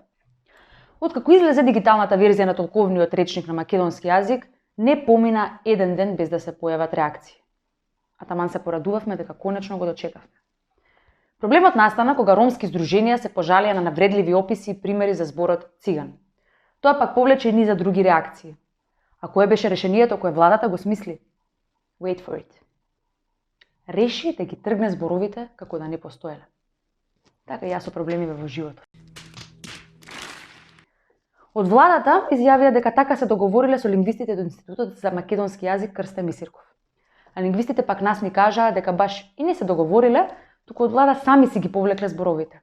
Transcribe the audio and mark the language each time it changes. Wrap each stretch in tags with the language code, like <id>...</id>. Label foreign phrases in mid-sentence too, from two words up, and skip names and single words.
<mk>Откако излезе дигиталната верзија на толковниот речник на македонски јазик, не помина еден ден без да се појават реакции. А таман се порадувавме дека конечно го дочекавме. Проблемот настана кога ромски здруженија се пожалија на навредливи описи и примери за зборот циган. Тоа пак повлече и низа други реакции. А кое беше решението кое владата го смисли?</mk> <en>Wait for it.</en> <mk>Реши да ги тргне зборовите како да не постоеле. Така и јас со проблемиве во животот. Од владата изјавија дека така се договориле со лингвистите од Институтот за македонски јазик Крсте Мисирков. А лингвистите пак нас ни кажаа дека баш и не се договориле, туку од влада сами си ги повлекле зборовите.</mk>